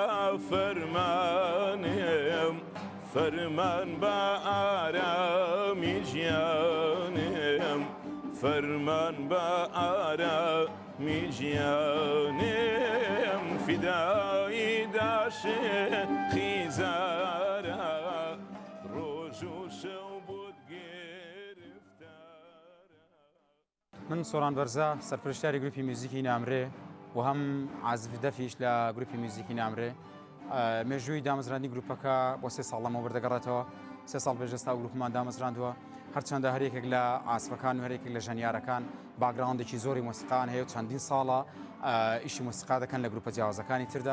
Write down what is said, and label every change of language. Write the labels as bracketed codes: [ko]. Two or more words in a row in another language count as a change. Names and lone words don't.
[fa] فرمانم فرمان با آرامی جانم فرمان با آرامی جانم فدای داش خیزارا روز و شو بود گرفتارا. [ckb] من سۆران بەرزە سەرپرشتیاری گروپی موزیکی نامرێ و هەم عازف دەفیش لە گروپی موزیکی نامرێ. مێژووی دامەزراندنی گروپەکە بۆ 3 ساڵ لەمەوە بەردەگەڕێتەوە. 3 ساڵ پێشەستا گروپمان دامەزراندووە. هەرچەندە هەرێکێک لە ئاسفەکان و هەرێکێک لە ژەنیارەکان باگراوندێکی زۆری مۆسیقان هەیە و چەندین ساڵە ئیشی مۆسیقا دەکەن لە گروپە جیاوازەکانی تردا.